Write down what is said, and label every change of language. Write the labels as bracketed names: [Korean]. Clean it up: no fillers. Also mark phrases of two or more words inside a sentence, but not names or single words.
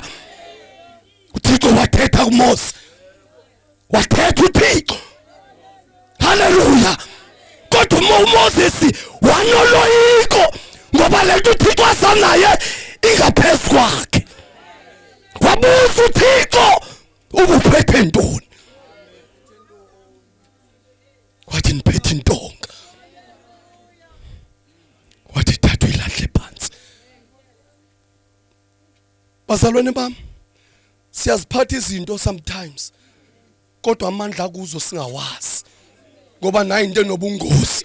[Xhosa] uThixo wathetha kuMose wathetha uThixo. Haleluya. Kodwa uMoses wanoloyiko ngoba lento uThixo asanaye ingaphezu kwakhe. Wabuza uThixo ubuphethe ntoni? Wathi niphethe intonga. Wathi thatha ilahle phansi. [Zulu] Bazalwane bami, siyaziphatha izinto sometimes kodwa amandla kuzo singawazi ngoba nayo into enobungozi.